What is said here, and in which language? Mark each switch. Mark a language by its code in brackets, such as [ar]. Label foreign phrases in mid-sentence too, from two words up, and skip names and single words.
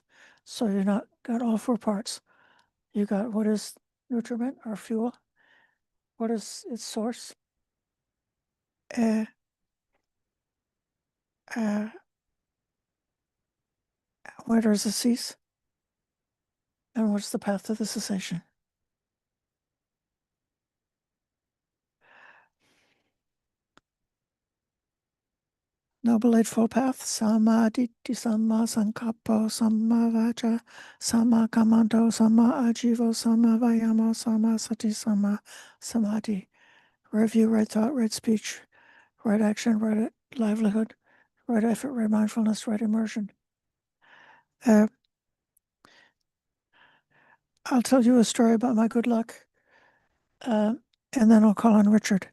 [en] So you're not got all four parts. You got what is nutriment or fuel, what is its source, where does it cease, and what's the path to the cessation. Noble Eightfold Path, [pi] Sammādiṭṭhi, Samma Sankappo, Samma Vaca, Samma Kammanto, Samma Ajivo, Samma Vayamo, Samma Sati, Samma Samadhi. [en] Right view, right thought, right speech, right action, right livelihood, right effort, right mindfulness, right immersion. I'll tell you a story about my good luck, and then I'll call on Richard.